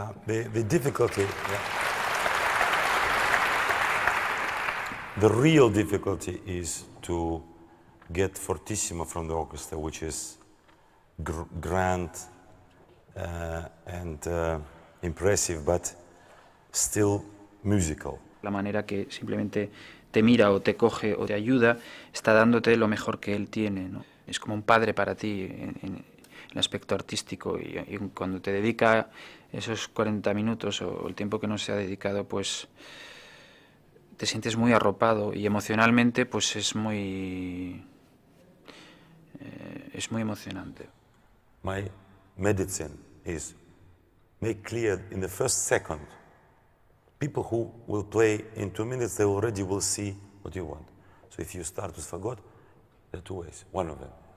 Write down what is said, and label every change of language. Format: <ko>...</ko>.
<en>The difficulty, the real difficulty is to get fortissimo from the orchestra, which is grand and impressive, but still musical.</en> <es>La manera que simplemente te mira o te coge o te ayuda está dándote lo mejor que él tiene, ¿no? Es como un padre para ti en el aspecto artístico y cuando te dedica esos 40 minutos o el tiempo que nos se ha dedicado, pues te sientes muy arropado y emocionalmente pues es muy emocionante.</es> <en>My medicine is make clear in the first second. People who will play in 2 minutes, they already will see what you want. So if you start with fagot, there are two ways. One of them.</en>